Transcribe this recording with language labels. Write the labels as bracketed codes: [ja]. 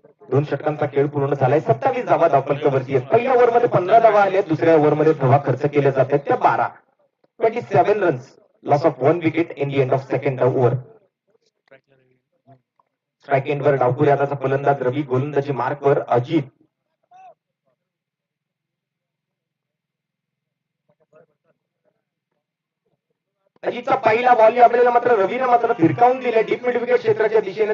[mr] 2 षटकांचा खेळ पूर्ण झालाय. 27 धावा धावफलकावरती आहेत. पहिल्या ओव्हरमध्ये 15 धावा आल्या, दुसऱ्या ओव्हरमध्ये धावा खर्च केल्या जात आहेत त्या 12. [en] 27 runs, loss of 1 wicket in the end of second over. [mr] Strike एंडवर डावखुरी हाताचा फलंदाज रवी, गोलंदाजी मार्कवर अजित. अजितचा पहिला बॉल आपल्याला मात्र रवीनं मात्र फिरकावून दिलाय डीप मिड विकेट क्षेत्राच्या दिशेने.